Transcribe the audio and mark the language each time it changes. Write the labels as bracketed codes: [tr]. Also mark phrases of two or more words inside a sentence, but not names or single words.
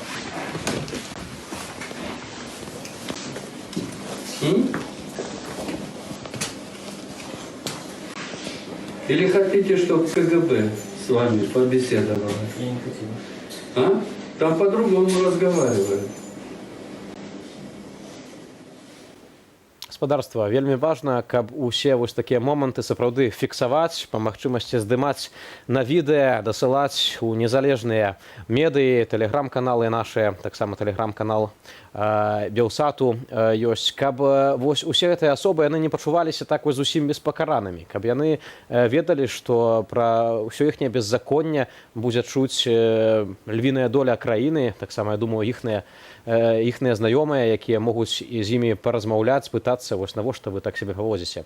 [ru] Или хотите, чтобы КГБ с вами побеседовало? Я не хотел. А? Там по-другому разговаривают. [be] Гаспадарства, вельмі важна, каб усе вось такія моманты сапраўды фіксаваць, па магчымасці здымаць на відэа, дасылаць у незалежныя медыі, тэлеграм-каналы нашыя, таксама тэлеграм-канал Белсату ёсць, каб вось усе гэтыя асобы яны не пачуваліся так вось зусім беспакаранымі, каб яны ведалі, што пра ўсё іхняе беззаконне будзе чуць львіная доля краіны, таксама, я думаю, іхныя знаёмыя, якія могуць з імі паразмаўляць, пытацца, вось навошта вы так себе паводзіце.